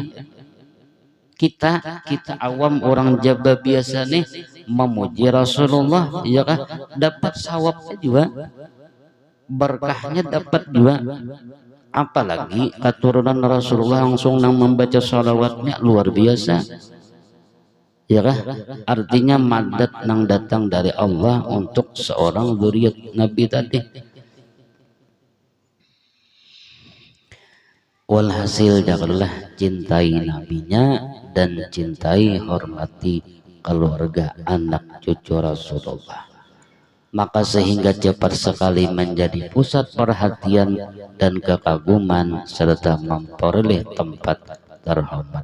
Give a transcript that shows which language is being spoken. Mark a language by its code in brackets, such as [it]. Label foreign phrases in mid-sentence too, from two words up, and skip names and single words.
[id] Kita awam orang Jawa biasa nih memuji Rasulullah ya kah dapat sawabnya juga. Berkahnya dapat juga. Apalagi keturunan Rasulullah langsung nang membaca salawatnya luar biasa ya kah, artinya madat nang datang dari Allah untuk seorang dzurriyyat Nabi tadi. Walhasil janganlah cintai nabinya dan cintai hormati keluarga anak cucu Rasulullah, maka sehingga cepat sekali menjadi pusat perhatian dan kekaguman serta memperoleh tempat terhormat.